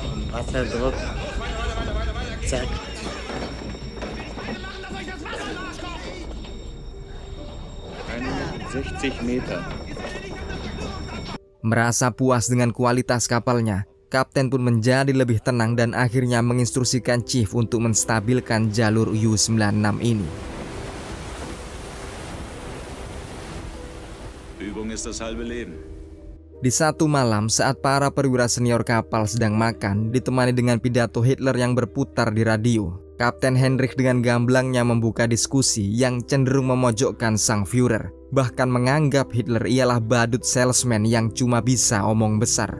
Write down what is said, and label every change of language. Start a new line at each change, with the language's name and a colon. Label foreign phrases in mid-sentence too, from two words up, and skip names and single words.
German: Wasserdruck. Zack. Meter.
Indonesian: Merasa puas dengan kualitas kapalnya, kapten pun menjadi lebih tenang dan akhirnya menginstruksikan Chief untuk menstabilkan jalur U-96 ini.
German: Übung ist das halbe Leben.
Indonesian: Di satu malam saat para perwira senior kapal sedang makan, ditemani dengan pidato Hitler yang berputar di radio, Kapten Heinrich dengan gamblangnya membuka diskusi yang cenderung memojokkan sang Führer, bahkan menganggap Hitler ialah badut salesman yang cuma bisa omong besar.